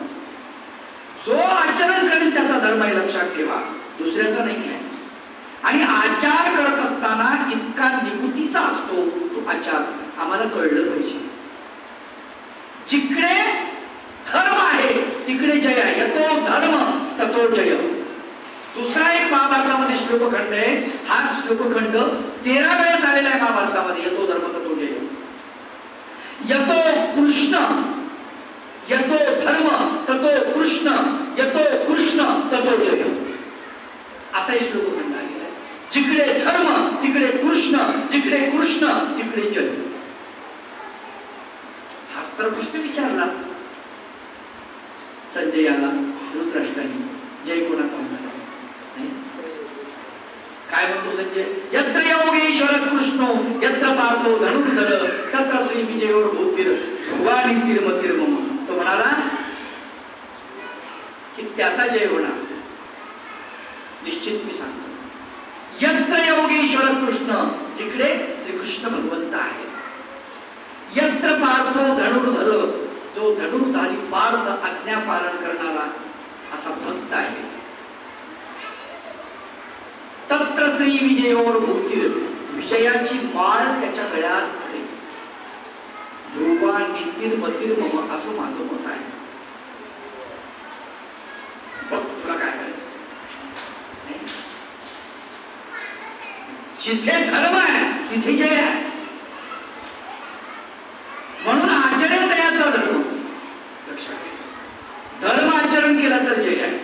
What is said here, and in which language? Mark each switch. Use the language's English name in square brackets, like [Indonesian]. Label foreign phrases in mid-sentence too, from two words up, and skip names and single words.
[Marathi] जो आचरण करेल त्याचा धर्म आहे, लक्षात ठेवा, दुसऱ्याचा नाही आहे. आणि आचार करत असताना इतका निगुतीचा असतो तो आचार, आम्हाला कळलं पाहिजे. जिकडे धर्म आहे तिकडे जय आहे. [Sanskrit] यतो धर्म ततो जय. [Marathi] दुसरा एक महाभारतामध्ये श्लोकखंड आहे. हा श्लोकखंड 13 वेळेस आलेला आहे महाभारतामध्ये. [Sanskrit] यतो धर्म ततो जय. यतो कृष्ण, यतो धर्म ततो कृष्ण, यतो कृष्ण ततो जय. [Marathi] असा एक श्लोकखंड आलेला आहे. जिकडे धर्म तिकडे कृष्ण, जिकडे कृष्ण तिकडे जय. तर कृष्ण विचारला संजयाला, धृतराष्ट्राने, जय कोणाचा म्हणणार? काय म्हणतो संजय? [Sanskrit] यत्र योगेश्वर कृष्णो यत्र पार्थो धनुर्धर तत्र श्री विजयोर भूतिर ध्रुवानिर्मतिर मम. [Marathi] तो म्हणाला की त्याचा जय होणार निश्चित. मी सांगतो, [Sanskrit] यत्र योगेश्वर कृष्ण, [Marathi] जिकडे श्रीकृष्ण भगवंत आहे. [Sanskrit] यत्र पार्थो धनुर्धर, [Marathi] जो धनुर्धारी पार्थ आज्ञा पालन करणारा असा भक्त आहे. [Sanskrit] तत्र श्री विजयोर भूतिर, [Marathi] विजयाची माळ त्याच्या गळ्यात आहे. [Sanskrit] ध्रुवा नितीर मतीर मम, [Marathi] असं माझं मत आहे. बघ तुला काय करायचं. जिथे धर्म आहे तिथे जय आहे. म्हणून आचरण दयाचा धर्म. लक्षात घ्या, धर्म आचरण केला तर जय आहे.